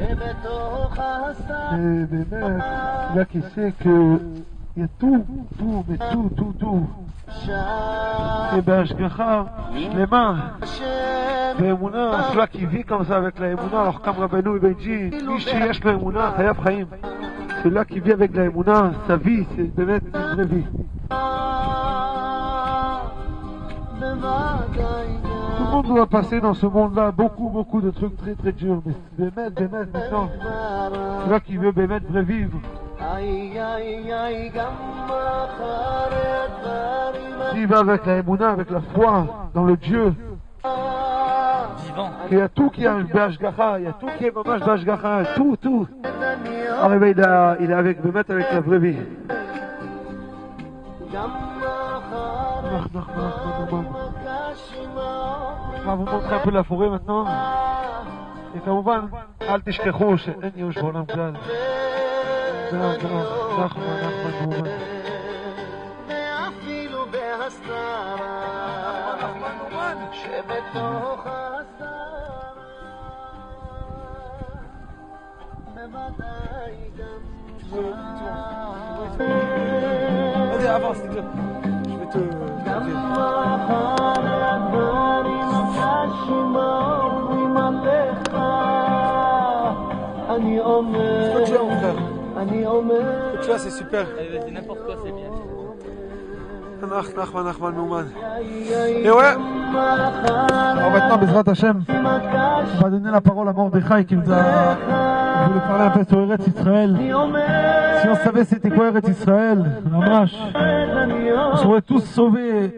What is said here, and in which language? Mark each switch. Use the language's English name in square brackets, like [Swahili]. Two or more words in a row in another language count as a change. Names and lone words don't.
[French] Et באמת, là qui sait que il y a tout, mais tout. [Hebrew] Et בהשגחה שלמה, באמונה, [French] celui qui vit comme ça avec la אמונה, alors comme Rabbeinu Ben dit, [Hebrew] מי שיש לו אמונה חייב חיים. [French] Celui qui vit avec la אמונה, sa vie, c'est באמת une vraie vie. Tout le monde doit passer dans ce monde-là beaucoup de trucs très durs, mais באמת maintenant, celui qui veut באמת vrai vivre, s'il va avec la émouna, avec la foi dans le Dieu vivant, il y a tout qui est בהשגחה, il y a tout qui est [Hebrew] ממש בהשגחה, [French] tout. Alors il est avec la vraie vie. Je vais vous montrer un peu la forêt maintenant. [Hebrew] Et כמובן, אל תשכחו שאין ייאוש בעולם כלל. נחמן מובן. ואפילו בהסתרה שבתוך ההסתרה בוודאי גם [French] Allez, avance, s'il te plaît. Je vais te... [Hebrew] גם מחר הדברים הקשים עוברים עליך אני אומר אני אומר [French] Tu vois, c'est super. allez, vas-y, n'importe quoi, c'est bien. Nachman Nouman. Et ouais. Alors maintenant, [Hebrew] בעזרת השם, [French] on va donner la parole à Mordechai qui nous a voulu parler un peu sur Eretz Israël. Si on savait c'était quoi Eretz Israël, Mamash, on serait tous sauvés.